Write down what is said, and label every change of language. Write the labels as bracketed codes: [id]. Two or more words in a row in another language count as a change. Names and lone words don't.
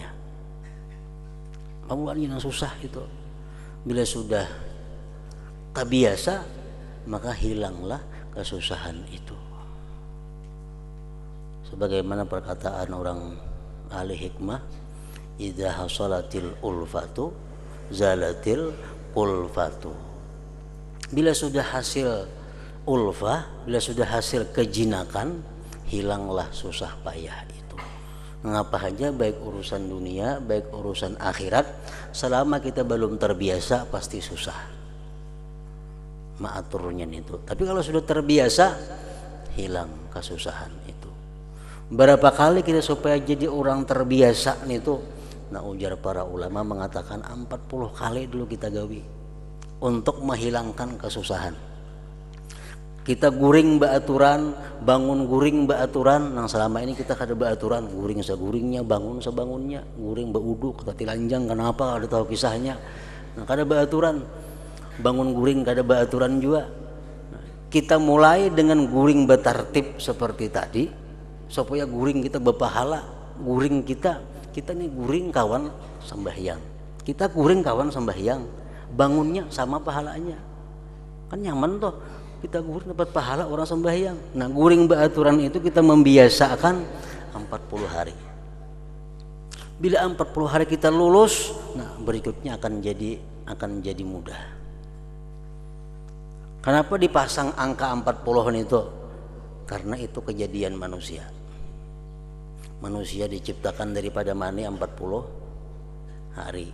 [id] Pemulaannya yang susah itu. Bila sudah terbiasa, maka hilanglah kesusahan itu. Sebagaimana perkataan orang ahli hikmah, [ar] إذا حصلت الألفة زالت الكلفة. [id] Bila sudah hasil ulfah, bila sudah hasil kejinakan, hilanglah susah payah itu. Mengapa aja baik urusan dunia, baik urusan akhirat, selama kita belum terbiasa pasti susah. [bjn] Maaturnya itu. [id] Tapi kalau sudah terbiasa, hilang kesusahan itu. Berapa kali kita supaya jadi orang terbiasa itu? [bjn] Nah ujar para ulama mengatakan 40 kali dulu kita gawi untuk menghilangkan kesusahan. Kita guring baaturan, bangun guring baaturan. Nah selama ini kita kada baaturan, guring seguringnya, bangun sebangunnya, guring bauduk, kita tilanjang, kenapa? [id] Ada tahu kisahnya. [bjn] Nah kada baaturan, bangun guring kada baaturan juga. Nah, Kita mulai dengan guring betartib seperti tadi, supaya guring kita berpahala. Guring kita nih guring kawan sembahyang. Kita guring kawan sembahyang, bangunnya sama pahalanya. Kan nyaman toh, kita guring dapat pahala orang sembahyang. Nah, guring beraturan itu kita membiasakan 40 hari. [id] Bila 40 hari kita lulus, nah berikutnya akan jadi mudah. Kenapa dipasang angka 40 itu? Karena itu kejadian manusia. Manusia diciptakan daripada mani 40 hari.